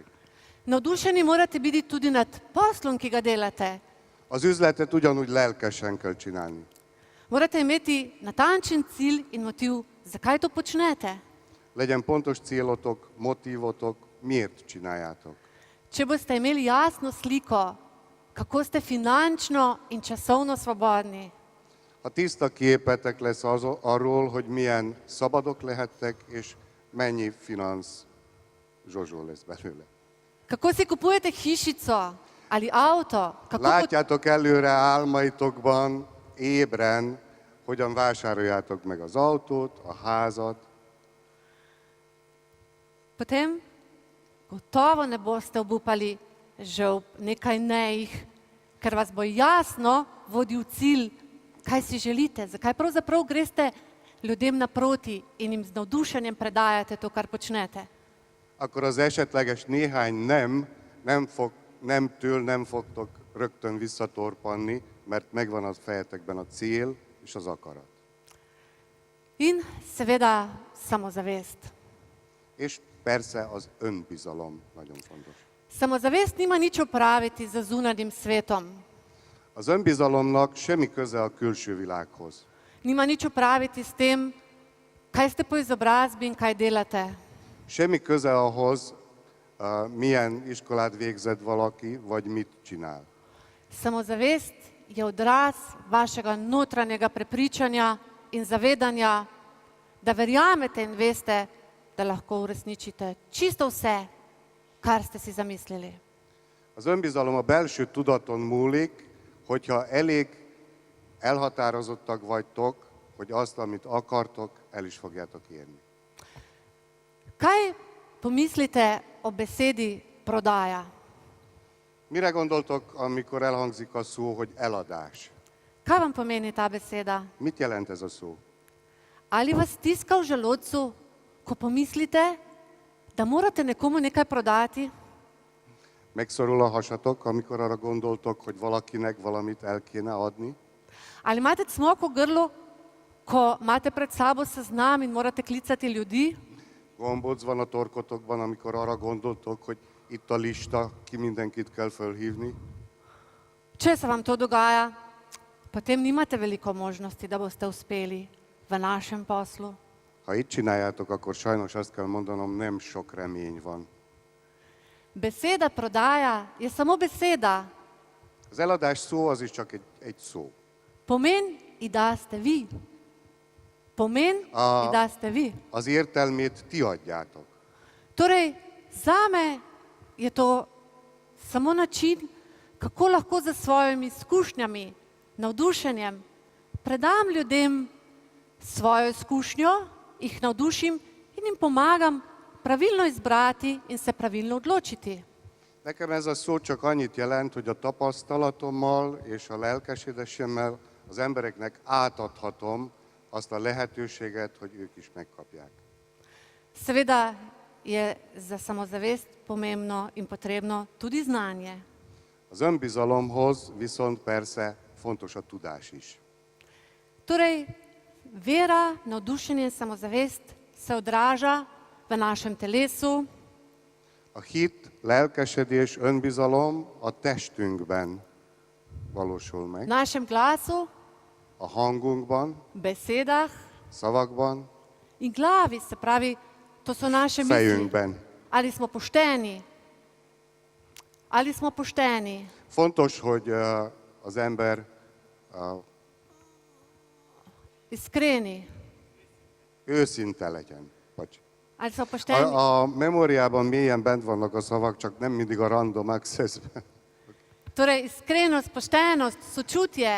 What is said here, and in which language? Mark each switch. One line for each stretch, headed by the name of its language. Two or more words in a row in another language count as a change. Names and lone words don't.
Slovenian: Navdušeni morate biti tudi nad poslom, ki ga delate.
Hungarian: Az üzletet ugyanúgy lelkesen kell csinálni.
Slovenian: Morate imeti natančen cilj in motiv, zakaj to počnete.
Hungarian: Legyen pontos célotok, motívotok, miért csináljátok.
Slovenian: Če boste imeli jasno sliko, kako ste finančno in časovno svobodni,
Hungarian: Ha tiszta képetek lesz arról, hogy milyen szabadok lehettek, és mennyi finansz zsozsó lesz belőle.
Slovenian: kako si kupujete hišico ali avto,
Hungarian: Látjátok előre álmaitokban, ébren, hogyan vásároljátok meg az autót, a házat,
Slovenian: potem gotovo ne boste obupali že v nekaj nejih, ker vas bo jasno vodil cilj, kaj si želite, zakaj pravzaprav greste ljudem naproti in jim z navdušenjem predajate to, kar počnete.
Hungarian: akkor az esetleges néhány nemtől nem fogtok rögtön visszatorpanni, mert megvan a fejetekben a cél és az akarat.
Slovenian: In seveda samozavest.
Hungarian: És persze az önbizalom nagyon fontos.
Slovenian: Samozavest nima nič opraviti z zunanjim svetom.
Hungarian: Az önbizalomnak semmi köze a külső világhoz.
Slovenian: Nima nič opraviti s tem, kaj ste po izobrazbi in kaj delate.
Hungarian: Semmi köze ahhoz, milyen iskolát végzett valaki, vagy mit csinál.
Slovenian: Samozavest je odraz vašega notranjega prepričanja in zavedanja, da verjamete in veste, da lahko uresničite čisto vse, kar ste si zamislili.
Hungarian: Az önbizalom a belső tudaton múlik, hogyha elég elhatározottak vagytok, hogy azt, amit akartok, el is fogjátok érni.
Slovenian: Kaj pomislite o besedi prodaja?
Hungarian: Mire gondoltok, amikor elhangzik a szó, hogy eladás?
Slovenian: Kaj vam pomeni ta beseda?
Hungarian: Mit jelent ez a szó?
Slovenian: Ali vas stiska v želodcu, ko pomislite, da morate nekomu nekaj prodati?
Hungarian: Megszorul a hasatok, amikor arra gondoltok, hogy valakinek valamit el kéne adni?
Slovenian: Ali imate cmok v grlu, ko imate pred sabo seznam in morate klicati ljudi?
Hungarian: Gombóc van a torkotokban, amikor arra gondoltok, hogy itt a lista, ki mindenkit kell fölhívni?
Slovenian: Če se vam to dogaja, potem nimate veliko možnosti, da boste uspeli v našem poslu.
Hungarian: Ha így csináljátok, akkor sajnos azt kell mondanom, nem sok remény van.
Slovenian: Beseda prodaja je samo beseda.
Hungarian: Az eladás szó az is csak egy szó.
Slovenian: Pomen ji da ste vi. Pomen ji da ste vi.
Hungarian: Az értelmét ti adjátok.
Slovenian: Torej, zame je to samo način, kako lahko za svojimi izkušnjami, navdušenjem predam ljudem svojo izkušnjo, jih navdušim in jim pomagam pravilno izbrati in se pravilno odločiti.
Hungarian: Nekem ez a szó csak annyit jelent, hogy a tapasztalatommal és a lelkesedésemmel az embereknek átadhatom azt a lehetőséget, hogy ők is megkapják.
Slovenian: Seveda je za samozavest pomembno in potrebno tudi znanje.
Hungarian: Az önbizalomhoz viszont persze fontos a tudás is.
Slovenian: Torej, vera, navdušenje in samozavest se odraža v našem telesu,
Hungarian: A hit, lelkesedés, önbizalom a testünkben valósul
Slovenian: v
Hungarian: meg,
Slovenian: našem glasu,
Hungarian: a hangunkban,
Slovenian: besedah
Hungarian: szavakban,
Slovenian: in glavi, se pravi, to so naše misli.
Hungarian: fejünkben.
Slovenian: Ali smo pošteni? Ali smo pošteni?
Hungarian: Fontos, hogy az ember
Slovenian: Iskreni?
Hungarian: őszinte legyen. Bocs.
Slovenian: Ali smo pošteni?
Hungarian: A memóriában mélyen bent vannak a szavak, csak nem mindig a
English: random accessben.
Slovenian: Torej, iskrenost, poštenost, sočutje,